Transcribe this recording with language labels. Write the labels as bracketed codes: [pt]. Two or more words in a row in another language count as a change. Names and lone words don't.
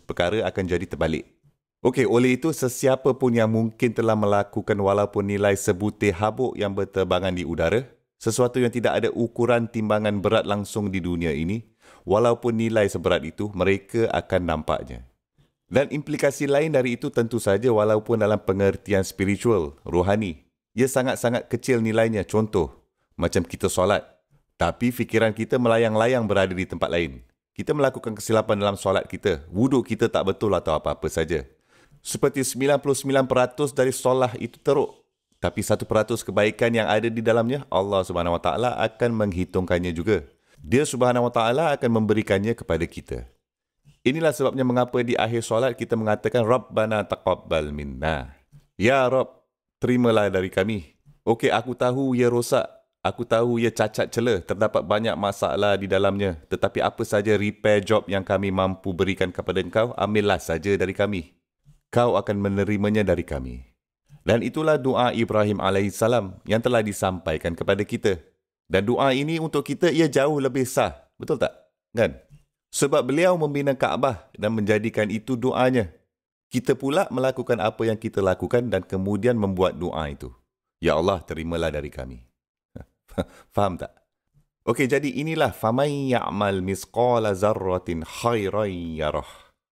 [ms] Perkara akan jadi terbalik. Okey, oleh itu sesiapa pun yang mungkin telah melakukan walaupun nilai sebutir habuk yang berterbangan di udara, sesuatu yang tidak ada ukuran timbangan berat langsung di dunia ini, walaupun nilai seberat itu, mereka akan nampaknya. Dan implikasi lain dari itu tentu saja walaupun dalam pengertian spiritual, rohani, ia sangat-sangat kecil nilainya. Contoh, macam kita solat. Tapi fikiran kita melayang-layang berada di tempat lain. Kita melakukan kesilapan dalam solat kita. Wuduk kita tak betul atau apa-apa saja. Seperti 99% dari solat itu teruk. Tapi 1% kebaikan yang ada di dalamnya, Allah SWT akan menghitungkannya juga. Dia SWT akan memberikannya kepada kita. Inilah sebabnya mengapa di akhir solat kita mengatakan [ar] ربنا تقبل منا. [ms] Ya Rabb, terimalah dari kami. Okey, aku tahu ia rosak. Aku tahu ia cacat celah, terdapat banyak masalah di dalamnya. Tetapi apa saja [en] repair job [ms] yang kami mampu berikan kepada engkau, ambillah saja dari kami. Kau akan menerimanya dari kami. Dan itulah doa Ibrahim AS yang telah disampaikan kepada kita. Dan doa ini untuk kita, ia jauh lebih sah. Betul tak? Kan? Sebab beliau membina Kaabah dan menjadikan itu doanya. Kita pula melakukan apa yang kita lakukan dan kemudian membuat doa itu. Ya Allah, terimalah dari kami. Faham tak? Okey, jadi inilah [ar] فمن يعمل مثقال ذرة خيرا يره.